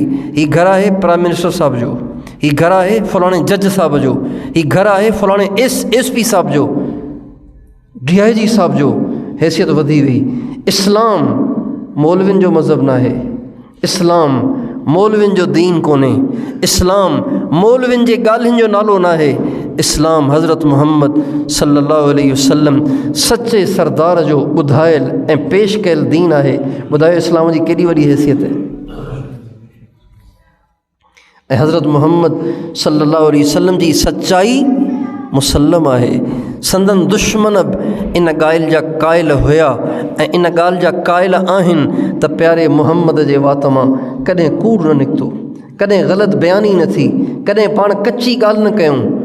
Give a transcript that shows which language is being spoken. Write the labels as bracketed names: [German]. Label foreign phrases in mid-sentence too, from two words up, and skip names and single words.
[Sindhi] ही घर आहे [English] prime minister [Sindhi] साहब जो, ही घर आहे फलाणे जज साहब जो, ही घर आहे फलाणे SP साहब जो, DIG साहब जो, हैसियत वधी वई। इस्लाम मौलवियुनि जो मज़हब न आहे, इस्लाम मौलवियुनि जो दीन कोन्हे, इस्लाम मौलवियुनि जे ॻाल्हियुनि जो नालो न आहे। इस्लाम हज़रत मुहम्मद [Arabic] صلى الله عليه وسلم [Sindhi] सचे सरदार जो ॿुधायल ऐं पेश कयल दीन आहे। ॿुधायो इस्लाम जी केॾी वॾी हैसियत आहे। ऐं हज़रत मुहम्मद [Arabic] صلى الله عليه وسلم [Sindhi] जी सचाई मुसल्लम आहे। संदन दुश्मन बि इन ॻाल्हि जा क़ाइल हुया ऐं इन ॻाल्हि जा क़ाइल आहिनि त प्यारे मुहम्मद जे वात मां कॾहिं कूड़ न निकितो, कॾहिं ग़लति बयानी न थी, कॾहिं पाण कची ॻाल्हि न कयूं।